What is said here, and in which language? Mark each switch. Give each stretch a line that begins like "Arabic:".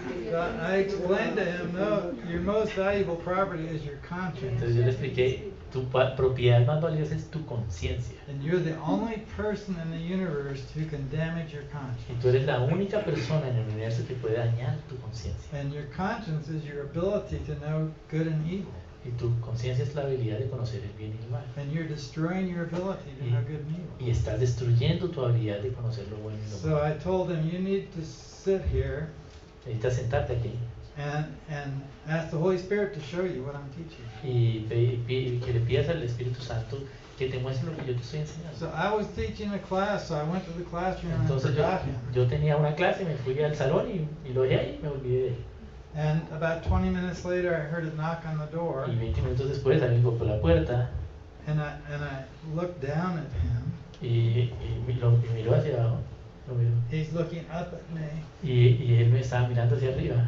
English: So I explained to him, no, your most valuable property is your conscience.
Spanish: Entonces yo le expliqué, tu propiedad más valiosa es tu conciencia.
English: And you're the only person in the universe who can damage your
Spanish: Y
English: conscience.
Spanish: tú eres la única persona en el universo que puede dañar tu conciencia.
English: And your conscience is your ability to know good and evil.
Spanish: Y tu conciencia es la habilidad de conocer el bien y el mal.
English: And you're destroying your ability to know good and evil.
Spanish: Y estás destruyendo tu habilidad de conocer lo bueno y lo
English: So
Spanish: malo.
English: I told him, you need to sit here
Spanish: Necesitas sentarte aquí
English: and ask the Holy Spirit to show you what I'm teaching.
Spanish: y que le pidas al Espíritu Santo que te muestre lo que yo te estoy enseñando.
English: So I was teaching a class, so I went to the classroom and
Spanish: Entonces yo,
English: forgot him.
Spanish: yo tenía una clase, me fui al salón y lo dejé ahí y me olvidé de él.
English: And about 20 minutes later, I heard a knock on the door,
Spanish: Y 20 minutos después alguien tocó la puerta
English: and I looked down at him.
Spanish: y miró hacia abajo. Lo miró.
English: He's looking up at me,
Spanish: Y él me estaba mirando hacia arriba